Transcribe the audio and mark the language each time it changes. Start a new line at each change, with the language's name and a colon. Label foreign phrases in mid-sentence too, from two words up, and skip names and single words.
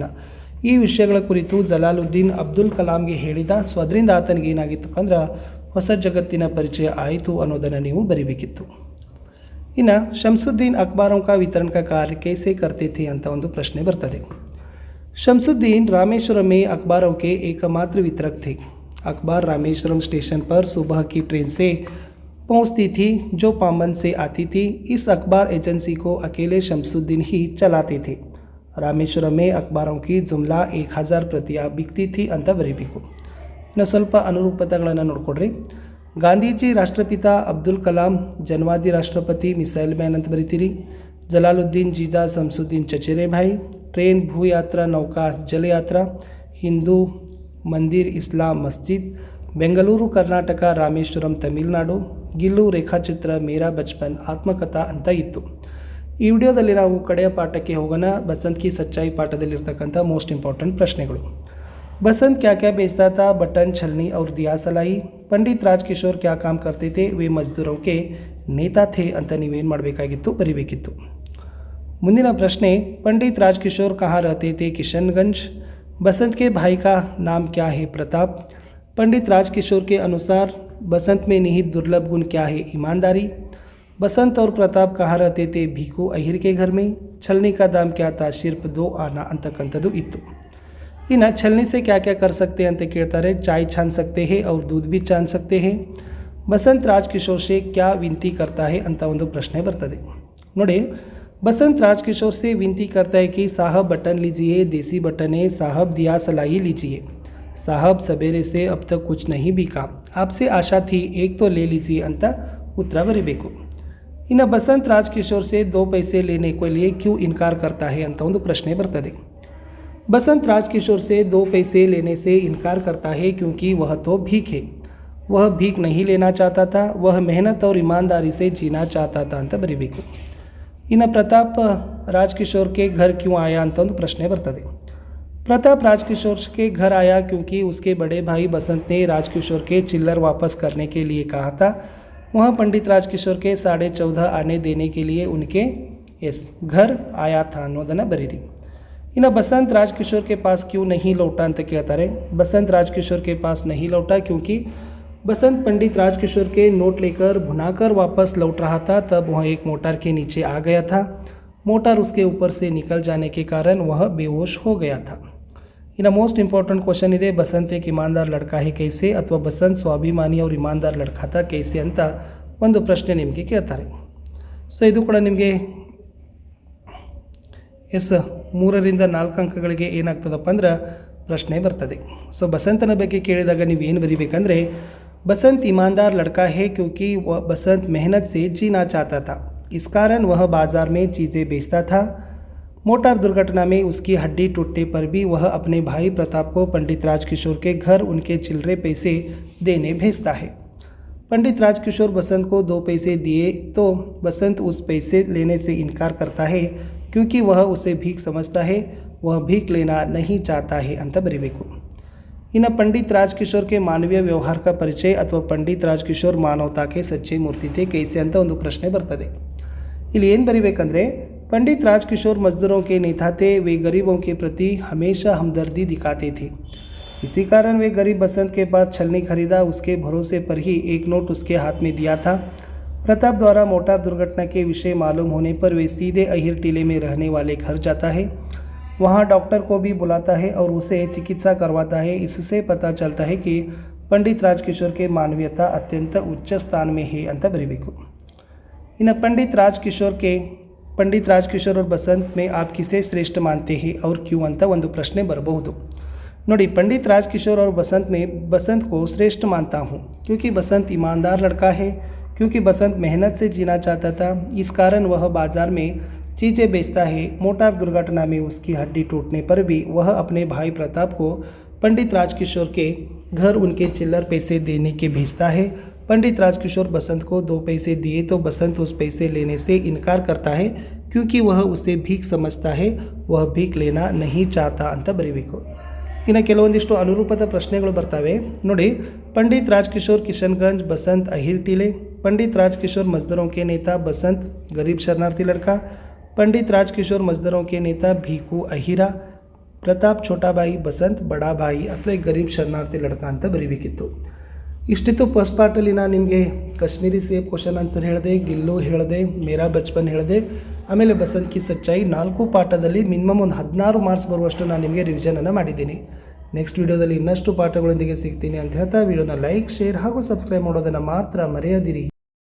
Kannada: ಈ ವಿಷಯಗಳ ಕುರಿತು ಜಲಾಲುದ್ದೀನ್ ಅಬ್ದುಲ್ ಕಲಾಂಗೆ ಹೇಳಿದ. ಸೊ ಅದರಿಂದ ಆತನಿಗೆ ಏನಾಗಿತ್ತಪ್ಪ ಅಂದ್ರೆ ಹೊಸ ಜಗತ್ತಿನ ಪರಿಚಯ ಆಯಿತು ಅನ್ನೋದನ್ನು ನೀವು ಬರಿಬೇಕಿತ್ತು.
Hindi: ಇನ್ನು ಶಂಸುದ್ದೀನ್ ಅಖಬಾರೋं का वितरण का कार्य कैसे करते थे
Kannada: ಅಂತ ಒಂದು ಪ್ರಶ್ನೆ ಬರ್ತದೆ.
Hindi: शमसुद्दीन रामेश्वरम में अखबारों के एकमात्र वितरक थे. अखबार रामेश्वरम स्टेशन पर सुबह की ट्रेन से पहुंचती थी जो पाम्बन से आती थी. इस अखबार एजेंसी को अकेले शमसुद्दीन ही चलाते थे. रामेश्वरम में अखबारों की जुमला 1000 प्रतियाँ बिकती थीं
Kannada: ಅಂತ ಬರೀಬೇಕು. ಇನ್ನು ಸ್ವಲ್ಪ ಅನುರೂಪತೆಗಳನ್ನು ನೋಡ್ಕೊಡ್ರಿ. ಗಾಂಧೀಜಿ ರಾಷ್ಟ್ರಪಿತ, ಅಬ್ದುಲ್ ಕಲಾಂ ಜನವಾದಿ ರಾಷ್ಟ್ರಪತಿ, ಮಿಸೈಲ್ ಮ್ಯಾನ್ ಅಂತ ಬರೀತೀರಿ.
Hindi: जलालुद्दीन जीजा शमसुद्दीन चचेरे भाई. ट्रेन, भूयात्रा, नौका, जलयात्रा, हिंदू मंदिर, इस्लाम मस्जिद.
Kannada: ಬೆಂಗಳೂರು ಕರ್ನಾಟಕ, ರಾಮೇಶ್ವರಂ ತಮಿಳುನಾಡು. ಗಿಲ್ಲು ರೇಖಾಚಿತ್ರ, ಮೇರಾ ಬಚ್ಪನ್, ಆತ್ಮಕಥಾ ಅಂತ ಇತ್ತು. ಈ ವಿಡಿಯೋದಲ್ಲಿ ನಾವು ಕಡೆಯ ಪಾಠಕ್ಕೆ ಹೋಗೋಣ. ಬಸಂತ್ ಕಿ ಸಚ್ಚಾಯಿ ಪಾಠದಲ್ಲಿರ್ತಕ್ಕಂಥ
English: most important
Kannada: ಪ್ರಶ್ನೆಗಳು.
Hindi: बसंत क्या क्या बेचता था, बटन, छलनी और दिया सलाई. पंडित राजकिशोर क्या काम करते थे, वे मजदूरों के नेता थे
Kannada: ಅಂತ ನೀವೇನು ಮಾಡಬೇಕಾಗಿತ್ತು, ಬರಿಬೇಕಿತ್ತು. ಮುಂದಿನ ಪ್ರಶ್ನೆ,
Hindi: पंडित राजकिशोर कहाँ रहते थे, किशनगंज. बसंत के भाई का नाम क्या है, प्रताप. पंडित राजकिशोर के अनुसार बसंत में निहित दुर्लभ गुण क्या है, ईमानदारी. बसंत और प्रताप कहाँ रहते थे, भीखू अहिर के घर में. छलनी का दाम क्या था, सिर्फ 2 आना
Kannada: ಅಂತಕ್ಕಂಥದ್ದು ಇತ್ತು.
Hindi: ಇನ್ನು छलनी से क्या क्या कर सकते हैं
Kannada: ಅಂತ ಕೇಳ್ತಾರೆ.
Hindi: चाय छान सकते हैं और दूध भी छान सकते हैं. बसंत राजकिशोर से क्या विनती करता है
Kannada: ಅಂತ ಒಂದು ಪ್ರಶ್ನೆ ಬರ್ತದೆ. ನೋಡಿ,
Hindi: बसंत राजकिशोर से विनती करता है कि साहब बटन लीजिए, देसी बटन है, साहब दिया सलाई लीजिए. साहब सवेरे से अब तक कुछ नहीं बिका, आपसे आशा थी, एक तो ले लीजिए
Kannada: ಅಂತ ಉತ್ತರ ಬರೀಬೇಕು.
Hindi: ಇನ್ನು बसंत राजकिशोर से 2 पैसे लेने के लिए क्यों इनकार करता है
Kannada: ಅಂತ ಒಂದು ಪ್ರಶ್ನೆ ಬರ್ತದೆ.
Hindi: बसंत राजकिशोर से 2 पैसे लेने से इनकार करता है क्योंकि वह तो भीख है. वह भीख नहीं लेना चाहता था, वह मेहनत और ईमानदारी से जीना चाहता था
Kannada: ಅಂತ ಬರೀಬೇಕು. ಇನ್ನು ಪ್ರತಾಪ್ ರಾಜ್ಕಿಶೋರ್
Hindi: के घर क्यों आया
Kannada: ಅಂತ ಒಂದು ಪ್ರಶ್ನೆ ಬರ್ತದೆ.
Hindi: प्रताप राजकिशोर के घर आया क्योंकि उसके बड़े भाई बसंत ने राजकिशोर के चिल्लर वापस करने के लिए कहा था. वह पंडित राजकिशोर के 14.5 आने देने के लिए उनके घर आया था
Kannada: ಅನ್ನೋದನ್ನು ಬರೀರಿ.
Hindi: इन्हें बसंत राजकिशोर के पास क्यों नहीं लौटा
Kannada: ಅಂತ ಕೇಳ್ತಾರೆ.
Hindi: बसंत राजकिशोर के पास नहीं लौटा क्योंकि बसंत पंडित राजकिशोर के नोट लेकर भुनाकर वापस लौट रहा था. तब वह एक मोटर के नीचे आ गया था. मोटर उसके ऊपर से निकल जाने के कारण वह बेहोश हो गया था. इन्हें
English: most important question
Hindi: ಇದೆ, बसंत एक ईमानदार लड़का है कैसे ಅಥವಾ बसंत स्वाभिमानी और ईमानदार लड़का था कैसे
Kannada: ಅಂತ ಒಂದು ಪ್ರಶ್ನೆ ನಿಮಗೆ ಕೇಳ್ತಾರೆ. ಸೊ ಇದು ಕೂಡ ನಿಮಗೆ 3ರಿಂದ 4 ಅಂಕಗಳಿಗೆ ಏನಾಗ್ತದಪ್ಪ ಅಂದ್ರೆ ಪ್ರಶ್ನೆ ಬರ್ತದೆ. ಸೊ ಬಸಂತನ ಬಗ್ಗೆ ಕೇಳಿದಾಗ ನೀವು ಏನು ಬರೀಬೇಕಂದ್ರೆ
Hindi: बसंत ईमानदार लड़का है क्योंकि वह बसंत मेहनत से जीना चाहता था. इस कारण वह बाज़ार में चीज़ें बेचता था. मोटर दुर्घटना में उसकी हड्डी टूटने पर भी वह अपने भाई प्रताप को पंडित राजकिशोर के घर उनके चिल्लरे पैसे देने भेजता है. पंडित राजकिशोर बसंत को 2 पैसे दिए तो बसंत उस पैसे लेने से इनकार करता है क्योंकि वह उसे भीख समझता है. वह भीख लेना नहीं चाहता है
Kannada: ಅಂತ ಬರೀಬೇಕು.
Hindi: इन्हें पंडित राजकिशोर के मानवीय व्यवहार का परिचय अथवा पंडित राजकिशोर मानवता के सच्चे मूर्ति थे कैसे
Kannada: ಅಂತ ಒಂದು ಪ್ರಶ್ನೆ ಬರ್ತದೆ. ಇಲ್ಲಿ ಏನು ಬರೀಬೇಕಂದ್ರೆ
Hindi: पंडित राजकिशोर मजदूरों के नेता थे. वे गरीबों के प्रति हमेशा हमदर्दी दिखाते थे. इसी कारण वे गरीब बसंत के पास छलनी खरीदा. उसके भरोसे पर ही एक नोट उसके हाथ में दिया था. प्रताप द्वारा मोटर दुर्घटना के विषय मालूम होने पर वे सीधे अहिर टीले में रहने वाले घर जाता है. वहाँ डॉक्टर को भी बुलाता है और उसे चिकित्सा करवाता है. इससे पता चलता है कि पंडित राजकिशोर के मानवीयता अत्यंत उच्च स्थान में है
Kannada: ಅಂತ ಬರೀಬೇಕು.
Hindi: इन्हें पंडित राजकिशोर और बसंत में आप किसे श्रेष्ठ मानते हैं और क्यों
Kannada: ಅಂತ ಒಂದು ಪ್ರಶ್ನೆ ಬರಬಹುದು. ನೋಡಿ,
Hindi: पंडित राजकिशोर और बसंत में बसंत को श्रेष्ठ मानता हूँ क्योंकि बसंत ईमानदार लड़का है, क्योंकि बसंत मेहनत से जीना चाहता था. इस कारण वह बाज़ार में चीज़ें बेचता है. मोटर दुर्घटना में उसकी हड्डी टूटने पर भी वह अपने भाई प्रताप को पंडित राजकिशोर के घर उनके चिल्लर पैसे देने के भेजता है. पंडित राजकिशोर बसंत को 2 पैसे दिए तो बसंत उस पैसे लेने से इनकार करता है क्योंकि वह उसे भीख समझता है. वह भीख लेना नहीं चाहता
Kannada: ಅಂತ ಬರೀಬೇಕು. ಇನ್ನು ಕೆಲವೊಂದಿಷ್ಟು ಅನುರೂಪದ ಪ್ರಶ್ನೆಗಳು ಬರ್ತವೆ ನೋಡಿ.
Hindi: पंडित राजकिशोर किशनगंज, बसंत अहिर टीले. पंडित राजकिशोर मजदूरों के नेता, बसंत गरीब शरणार्थी लड़का. पंडित राजकिशोर मजदूरों के नेता, भीखू अहिरा. प्रताप छोटा भाई, बसंत बड़ा भाई ಅಥವಾ गरीब शरणार्थी लड़का
Kannada: ಅಂತ ಬರೀಬೇಕಿತ್ತು. ಇಷ್ಟಿತ್ತು
English: first part
Kannada: ನಾನು ನಿಮಗೆ ಕಾಶ್ಮೀರಿ ಸೇಬ್
English: question answer
Kannada: ಹೇಳಿದೆ, ಗಿಲ್ಲು ಹೇಳಿದೆ, ಮೇರಾ ಬಚ್ಪನ್ ಹೇಳಿದೆ, ಆಮೇಲೆ ಬಸಂತ್ ಕಿ ಸಚ್ಚಾಯಿ. 4 ಪಾಠದಲ್ಲಿ ಮಿನಿಮಮ್ ಒಂದು 16 ಮಾರ್ಕ್ಸ್ ಬರುವಷ್ಟು ನಾನು ನಿಮಗೆ ರಿವಿಷನನ್ನು ಮಾಡಿದ್ದೀನಿ.
English: next video
Kannada: ಇನ್ನಷ್ಟು ಪಾಠಗಳೊಂದಿಗೆ ಸಿಗ್ತೀನಿ ಅಂತ ಹೇಳ್ತಾ ವಿಡಿಯೋನ ಲೈಕ್, ಶೇರ್ ಹಾಗೂ ಸಬ್ಸ್ಕ್ರೈಬ್ ಮಾಡೋದನ್ನು ಮಾತ್ರ ಮರೆಯದಿರಿ.